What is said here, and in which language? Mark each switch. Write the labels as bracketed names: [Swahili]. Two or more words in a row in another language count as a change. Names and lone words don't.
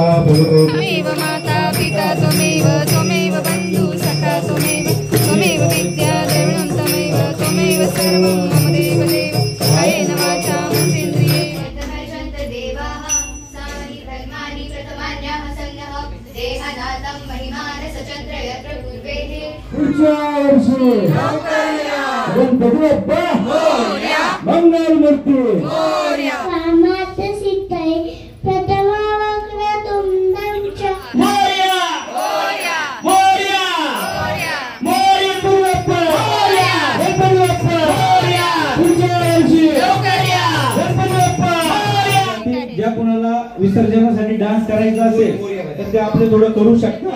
[Sanskrit] त्वमेव माता पिता त्वमेव त्वमेव बंधु सखा त्वमेव त्वमेव विद्या द्रविणं त्वमेव त्वमेव सर्वं मम देव देव कायेन वाचा मनसेन्द्रिये तमर्षन्त देवाः सानि धर्माणि प्रथमान्याः सन्नः देहनाथं महिमानस चन्द्र यत्र पूर्वेः [Marathi] गणपती बाप्पा मोरया, मंगल मूर्ती मोरया. [Sanskrit] कामात सिद्धाय प्रथमा वक्रतुंडं च [Marathi] मोरया मोरया, मोरया मोरया. मोरया बाप्पा मोरया, गणपती बाप्पा मोरया, पुढच्या वर्षी लवकरया, गणपती बाप्पा मोरया. ज्या कोणाला विसर्जनासाठी डान्स करायचा असेल तर ते आपले थोडं करू शकता.